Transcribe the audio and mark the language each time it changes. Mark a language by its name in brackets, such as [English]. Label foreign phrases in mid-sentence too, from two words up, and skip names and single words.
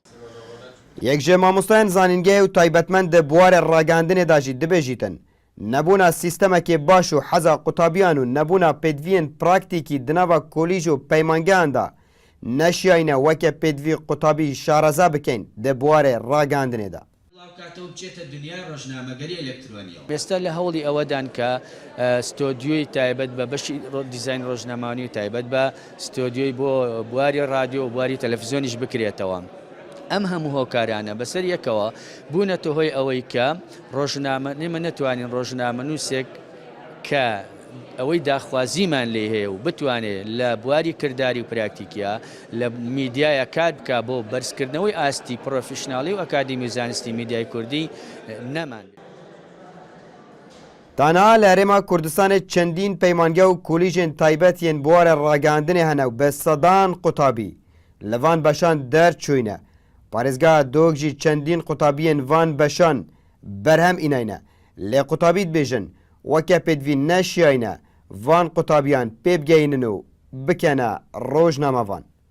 [Kurdish] Yek ji mamostayên zanîngehê û taybetmend di buwarê ragihandinê da jî dibêjîtin nebûna sîstemekê baş û heza qutabiyan û nebûna pêdiviyên praktîkî di nava kolîj û peymangeyan da neşiyayîne weke pêdivî qutabî şareza bikin di buwarê ragihandinê de. [Central Kurdish] ئێستا لە هەوڵی ئەوەدان کە ستۆدیۆی تایبەت بە بەشی دیزاین ڕۆژنامانی و تایبەت بە ستۆدیۆی بۆ بواری رادیۆ و بواری تەلەڤیزیۆنیش بکرێتەوە. ئەم هەموو هۆکارانە بەسەر یەکەوە بوونەتە هۆی ئەوەی کە ڕۆژنامە نێمە نەتوانین ڕۆژنامە نووسێک کە ئەوەی داخوازیمان لێ هەیە و بتوانێت لە بواری کردداری و پراکتیکیا لە میدیایە کات بکە بۆ بەرزکردنەوەی ئاستی پرۆفشناڵی و ئەکادمی و زانستی میدیای کوردی نەمان. [Kurdish] تەنها لە هەرێما کوردستانê çendîn peymange û kolîjên taybet yên buwarê ragihandinê hene û bi sedan qutabî li van beşan derçûyne. Parêzgeha Duhok jî çendîn qutabiyên van beşan berhem înayne. Lê qutabî dibêjin weke pêdivî neşiyayîne van qutabiyan pê bigehînin û bikene rojnamevan.